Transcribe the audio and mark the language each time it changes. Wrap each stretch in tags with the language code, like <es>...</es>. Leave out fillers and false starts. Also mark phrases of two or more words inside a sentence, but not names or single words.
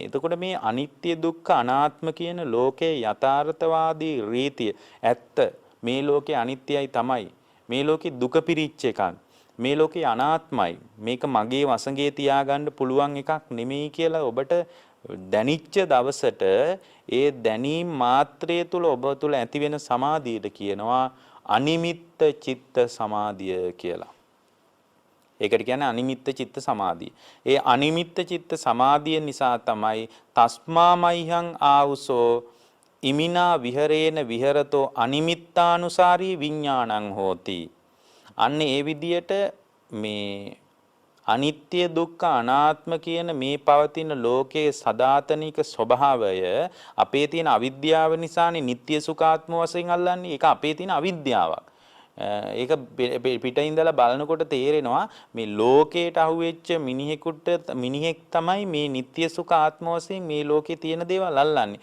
<si>එතකොට මේ අනිත්‍ය දුක්ඛ අනාත්ම කියන ලෝකයේ යථාර්ථවාදී රීතිය ඇත්ත, මේ ලෝකේ අනිත්‍යයි තමයි, මේ ලෝකේ දුක පිරිච්ච එකක්, මේ ලෝකේ අනාත්මයි, මේක මගේ වසඟේ තියාගන්න පුළුවන් එකක් නෙමෙයි කියලා ඔබට දැනිච්ච දවසට ඒ දැනීම් මාත්‍රය තුල ඔබ තුල ඇති වෙන සමාධියට කියනවා අනිමිත්ත චිත්ත සමාධිය කියලා. ඒකට කියන්නේ අනිමිත්ත චිත්ත සමාධිය. ඒ අනිමිත්ත චිත්ත සමාධිය නිසා තමයි</si> <pi>තස්මාමයිහං ආවුසෝ ඉමිනා විහරේන විහරතෝ අනිමිත්තානුසාරී විඥානං හෝති.</pi> <si>අන්න ඒ විදියට මේ අනිත්‍ය දුක්ඛ අනාත්ම කියන මේ පවතින ලෝකයේ සදාතනික ස්වභාවය අපේ තියෙන අවිද්‍යාව නිසානේ නিত্য සුඛාත්ම වශයෙන් අල්ලන්නේ. ඒක අපේ තියෙන අවිද්‍යාවක්. ඒක පිටින් ඉඳලා බලනකොට තේරෙනවා මේ ලෝකයට අහුවෙච්ච මිනිහෙක් තමයි මේ නিত্য සුඛ ආත්ම වශයෙන් මේ ලෝකේ තියෙන දේවල් අල්ලන්නේ.</si>